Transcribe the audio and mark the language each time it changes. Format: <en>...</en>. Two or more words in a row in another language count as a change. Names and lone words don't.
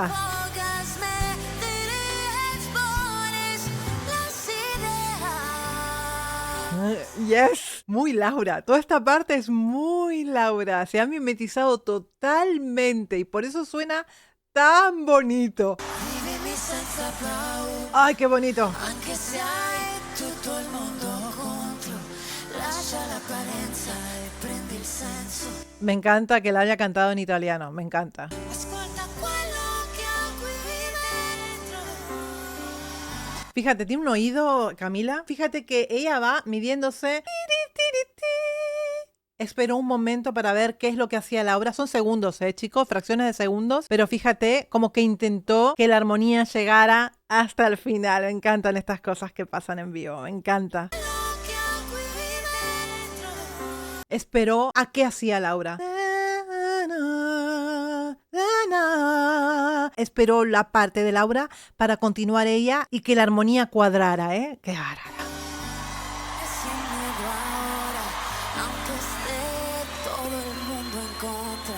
<es>Pocas me expones las ideas. Yes, muy Laura. Toda esta parte es muy Laura. Se ha mimetizado totalmente y por eso suena tan bonito.</es> <it>Vivi senza paura,</it> <es>Ay, qué bonito.</es> <it>anche se hai tutto il mondo contro. Lascia l'apparenza e prendi il senso.</it> <es>Me encanta que la haya cantado en italiano. Me encanta.</es> <it>Ascolta quello che ho qui dentro.</it> <es>Fíjate, tiene un oído, Camila. Fíjate que ella va midiéndose. Esperó un momento para ver qué es lo que hacía Laura. Son segundos, chicos, fracciones de segundos. Pero fíjate como que intentó que la armonía llegara hasta el final. Me encantan estas cosas que pasan en vivo. Me encanta.</es> <it>Quello che ho qui dentro.</it> <es>Esperó a qué hacía Laura. Esperó la parte de Laura para continuar ella y que la armonía cuadrara, ¿eh? ¡Qué bárbara! Sin miedo ahora, aunque esté todo el mundo en contra.</es>